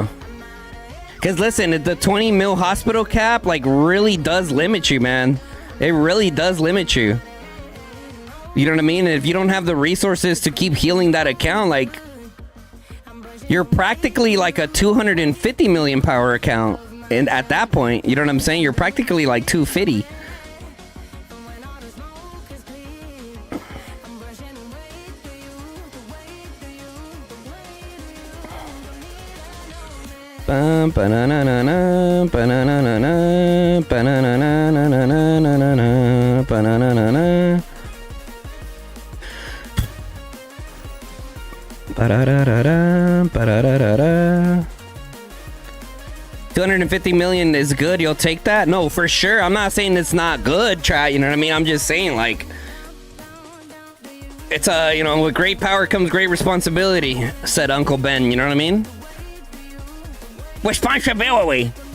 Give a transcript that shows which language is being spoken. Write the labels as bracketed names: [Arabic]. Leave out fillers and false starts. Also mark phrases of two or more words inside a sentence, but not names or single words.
[English] Because listen, the 20 mil hospital cap, like, really does limit you, man. It really does limit you. You know what I mean? If you don't have the resources to keep healing that account, like... You're practically like a 250 million power account. And at that point, you know what I'm saying? You're practically like 250. Ba-na-na-na-na, ba-na-na-na-na, ba-na-na-na-na-na-na-na-na, ba-na-na-na-na. Ba-da-da-da-da, ba-da-da-da-da. 250 million is good. You'll take that? No, for sure. I'm not saying it's not good. Try, you know what I mean? I'm just saying, like, it's a, you know, with great power comes great responsibility, said Uncle Ben. You know what I mean? Responsibility.